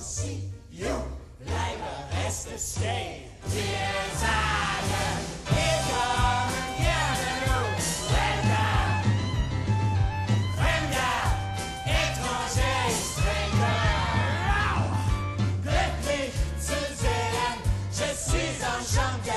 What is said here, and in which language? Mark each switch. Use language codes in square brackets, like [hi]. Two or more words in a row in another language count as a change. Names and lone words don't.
[en] You like the rest to stay. Dear Zion, here come and bienvenue. Welcome. [de] Fremder, étranger, stranger. Glücklich zu sehen, [fr] je suis enchanté.